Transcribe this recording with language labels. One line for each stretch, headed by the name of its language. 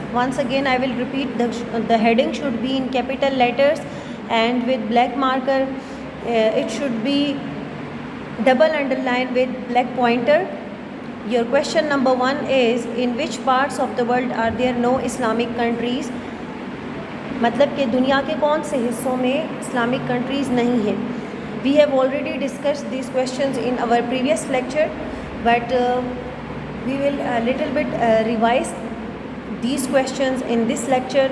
English: Once again I will repeat, the heading should be in capital letters and with black marker. It should be double underline with black pointer. Your question number 1 is, in which parts of the world are there no Islamic countries?
Urdu: मतलब کہ دنیا کے کون سے حصوں میں Islamic countries نہیں ہیں.
English: We have already discussed these questions in our previous lecture, but we will a little bit revise these questions in this lecture.